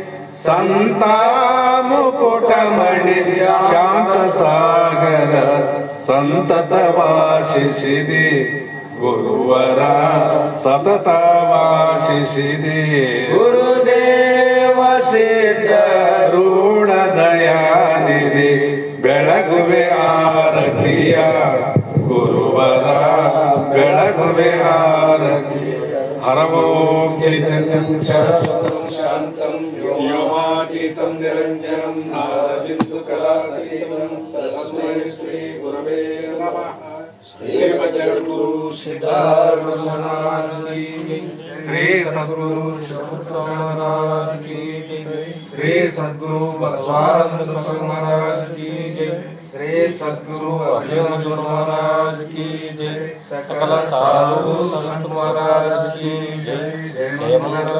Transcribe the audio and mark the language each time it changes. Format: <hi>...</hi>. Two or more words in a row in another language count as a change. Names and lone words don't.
<kn>ಸಂತ ಮುಕುಟಮಣಿ ಶಾಂತ ಸಾಗರ ಸಂತತವಾಶಿಸಿದೆ ಗುರುವರ ಸತತವಾಶಿಸಿದೆ ಗುರುದೇವ ಸಿದ್ಧ ರೂಢ ದಯಾನಿಧಿ ಬೆಳಗುವೆ ಆರತಿಯ ಗುರುವರ ಬೆಳಗುವೆ ಆರತಿ ಹರ</kn> <sa>ಓಂ ಚೈತನ್ಯಂ ಶಾಶ್ವತಂ ಶಾಂತಂ ವ್ಯೋಮಾತೀತಂ ನಿರಂಜನಂ ನಾದಬಿಂದು ಕಲಾತೀತಂ ತಸ್ಮೈ ಶ್ರೀ ಗುರವೇ ನಮಃ ಶ್ರೀಮಜ್ಜಗದ್ಗುರು ಸಿದ್ಧಾರೂಢ ಮಹಾರಾಜ್ ಕಿ ಶ್ರೀ ಸದ್ಗುರು ಶಿವಪುತ್ರ ಮಹಾರಾಜ್ ಕಿ ಶ್ರೀ ಸದ್ಗುರು ಬಸವಾನಂದ ಸ್ವಾಮಿ ಮಹಾರಾಜ್ ಕಿ ಶ್ರೀ ಸದ್ಗುರು ಅಭಿಮನ್ಯು ಮಹಾರಾಜ್</sa> <hi>की जय</hi> <sa>ಸಕಲ ಸಾಧು ಸಂತ ಮಹಾರಾಜ್</sa> <hi>की जय जय</hi>